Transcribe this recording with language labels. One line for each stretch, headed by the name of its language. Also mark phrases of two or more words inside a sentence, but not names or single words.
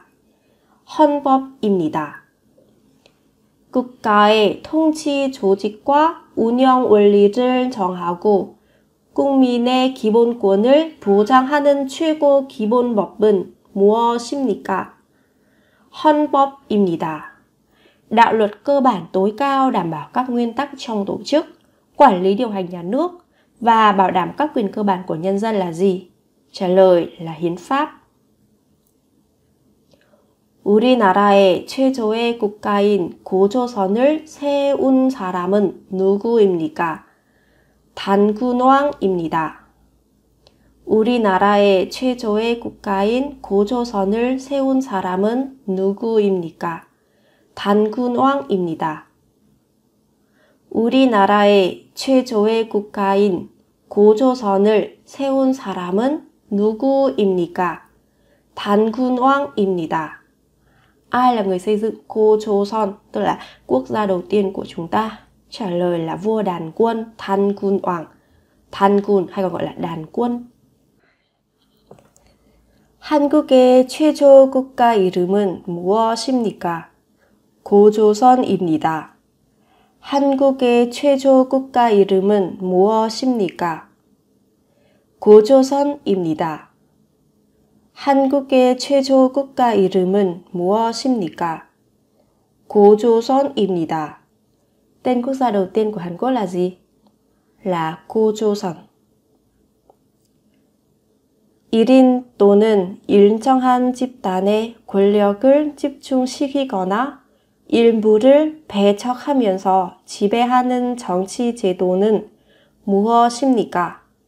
Korean: 헌법입니다. 국가의 통치 조직과 운영 원리를 정하고 국민의 기본권을 보장하는 최고 기본법은 무엇입니까? 헌법입니다.
Vietnamese: Đạo luật cơ bản tối cao đảm bảo các nguyên tắc trong tổ chức, quản lý điều hành nhà nước và bảo đảm các quyền cơ bản của nhân dân là gì? Trả lời là hiến pháp.
Korean: 우리나라의 최초의 국가인 고조선을 세운 사람은 누구입니까? 단군왕입니다. 우리나라의 최초의 국가인 고조선을 세운 사람은 누구입니까? 단군왕입니다. 우리나라의 최초의 국가인 고조선을 세운 사람은 누구입니까? 단군왕입니다.
Vietnamese: Ai là người xây dựng Gojoseon, tức là quốc gia đầu tiên của chúng ta? Trả lời là vua đàn quân Tangunwang. Tangun hay còn gọi là đàn quân.
Korean: 한국의 최초 국가 이름은 무엇입니까? 고조선입니다. 한국의 최초 국가 이름은 무엇입니까? 고조선입니다. 한국의 최초 국가 이름은 무엇입니까? 고조선입니다.
Vietnamese: Tên quốc gia đầu tiên của Hàn Quốc là gì? Là 고조선.
Korean: 1인 또는 일정한 집단의 권력을 집중시키거나 일부를 배척하면서 지배하는 정치 제도는 무엇입니까?